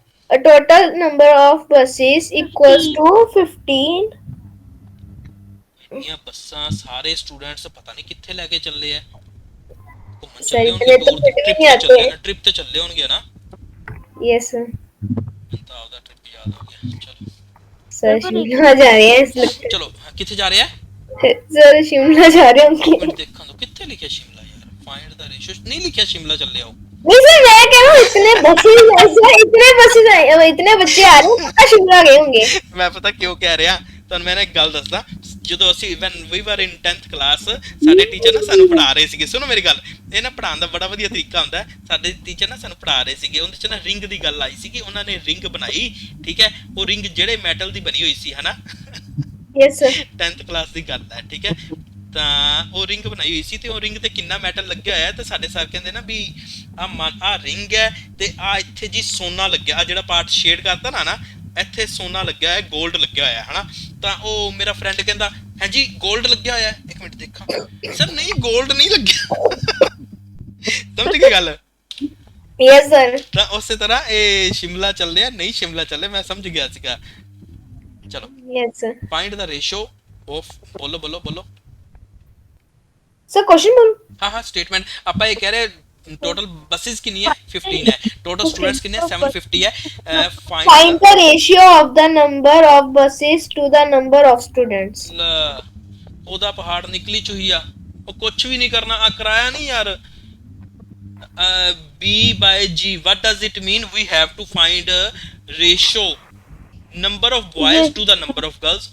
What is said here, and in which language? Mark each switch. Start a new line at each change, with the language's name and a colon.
English: Total number of buses equals to 15.
Punjabi: ਇੰਨੀਆਂ ਬੱਸਾਂ ਸਾਰੇ ਸਟੂਡੈਂਟਸ ਪਤਾ ਨਹੀਂ ਕਿੱਥੇ ਲੈ ਕੇ ਚੱਲੇ ਆ। ਘੁੰਮਣ ਸਹੀ, ਚੱਲੇ ਹੋਣਗੇ, ਇਤਨੇ ਤਾਂ ਦੂਰ ਦੀ ਫਿੱਟ ਵੀ ਟ੍ਰਿਪ ਨਹੀਂ ਤੇ ਆਤੇ। ਚੱਲੇ ਨਾ, ਟ੍ਰਿਪ ਤੇ ਚੱਲੇ ਹੋਣਗੇ ਨਾ।
English: Yes, sir.
Punjabi: ਤਾਂ ਉਹਦਾ ਟ੍ਰਿਪ ਯਾਦ ਹੋ ਗਿਆ। ਚਲੋ
Hindi: Sir, शिमला जा रहे हैं इस लगता
Punjabi: ਚਲੋ ਕਿੱਥੇ ਜਾ ਰਿਹਾ?
Hindi: है। Sir, शिमला जा रहे होंगे.
Punjabi: ਮੈਨੂੰ ਦੇਖਣ ਦੋ ਕਿੱਥੇ ਲਿਖਿਆ ਸ਼ਿਮਲਾ ਯਾਰ। ਫਾਈਂਡ ਦਾ ਰੇਸ਼ੋ ਨਹੀਂ ਲਿਖਿਆ ਸ਼ਿਮਲਾ ਚੱਲੇ ਆਓ।
Hindi: नहीं सर, मैं कह रहा हूँ इतने बसेस ऐसे इतने बसेस आए, इतने बच्चे आ रहे हैं, पक्का शिमला गए होंगे.
Punjabi: ਮੈਂ ਪਤਾ ਕਿਉਂ ਕਹਿ ਰਿਹਾ ਤੁਹਾਨੂੰ, ਮੈਂ ਨਾ ਇੱਕ ਗੱਲ ਦੱਸਦਾ। ਜਦੋਂ ਅਸੀਂ
English: when we were in 10th class
Punjabi: ਸਾਡੇ ਟੀਚਰ ਨਾ ਸਾਨੂੰ ਪੜ੍ਹਾ ਰਹੇ ਸੀਗੇ। ਸੁਣੋ ਮੇਰੀ ਗੱਲ, ਇਹ ਨਾ ਪੜ੍ਹਾਉਣ ਦਾ ਬੜਾ ਵਧੀਆ ਤਰੀਕਾ ਹੁੰਦਾ ਹੈ। ਸਾਡੇ ਟੀਚਰ ਨਾ ਸਾਨੂੰ ਪੜ੍ਹਾ ਰਹੇ ਸੀਗੇ, ਉਹਦੇ ਚ ਨਾ ਰਿੰਗ ਦੀ ਗੱਲ ਆਈ ਸੀਗੀ। ਉਹਨਾਂ ਨੇ ਰਿੰਗ ਬਣਾਈ। ਠੀਕ ਹੈ। ਉਹ ਰਿੰਗ ਜਿਹੜੇ ਮੈਟਲ ਦੀ ਬਣੀ ਹੋਈ ਸੀ ਹਨਾ।
English: Yes, sir.
Punjabi: 10th ਕਲਾਸ ਦੀ ਗੱਲ ਹੈ। ਠੀਕ ਹੈ। ਤਾਂ ਉਹ ਰਿੰਗ ਬਣਾਈ ਹੋਈ ਸੀ ਤੇ ਉਹ ਰਿੰਗ ਤੇ ਕਿੰਨਾ ਮੈਟਲ ਲੱਗਿਆ ਹੋਇਆ ਤੇ ਸਾਡੇ ਸਰ ਕਹਿੰਦੇ ਨਾ ਵੀ ਆ ਰਿੰਗ ਹੈ ਤੇ ਆ ਇੱਥੇ ਜੀ ਸੋਨਾ ਲੱਗਿਆ। ਆ ਜਿਹੜਾ ਪਾਰਟ ਸ਼ੇਡ ਕਰਤਾ ਨਾ ਇੱਥੇ ਸੋਨਾ ਲੱਗਿਆ ਹੈ, 골ਡ ਲੱਗਿਆ ਹੋਇਆ ਹਨਾ। ਤਾਂ ਉਹ ਮੇਰਾ ਫਰੈਂਡ ਕਹਿੰਦਾ ਹੈ ਜੀ 골ਡ ਲੱਗਿਆ ਹੋਇਆ। ਇੱਕ ਮਿੰਟ ਦੇਖਾਂ। ਸਰ ਨਹੀਂ 골ਡ ਨਹੀਂ ਲੱਗਿਆ। ਸਮਝ ਗਏ ਗੱਲ?
English: Yes, sir.
Punjabi: ਤਾਂ ਉਸੇ ਤਰ੍ਹਾਂ ਇਹ ਸ਼ਿਮਲਾ ਚੱਲਿਆ ਨਹੀਂ ਸ਼ਿਮਲਾ ਚੱਲੇ, ਮੈਂ ਸਮਝ ਗਿਆ ਸੀਗਾ। ਚਲੋ
English: Yes, sir.
Punjabi: Find ਦਾ ratio of ਬੋਲੋ।
Hindi: Sir, question बोलो. हाँ स्टेटमेंट
Punjabi: ਆਪਾਂ ਇਹ ਕਹਿ ਰਹੇ
Hindi: टोटल बसेस कितनी है 15 है, टोटल स्टूडेंट्स कितने 750 है।
English: Find the ratio of the number of buses to the number of students.
Punjabi: ਉਹਦਾ ਪਹਾੜ ਨਿਕਲੀ ਚੁਹੀਆ। ਉਹ ਕੁਝ ਵੀ ਨਹੀਂ ਕਰਨਾ। ਆ ਕਰਾਇਆ ਨਹੀਂ ਯਾਰ।
English: B by G what does it mean? We have to find a ratio number of boys to the number of girls।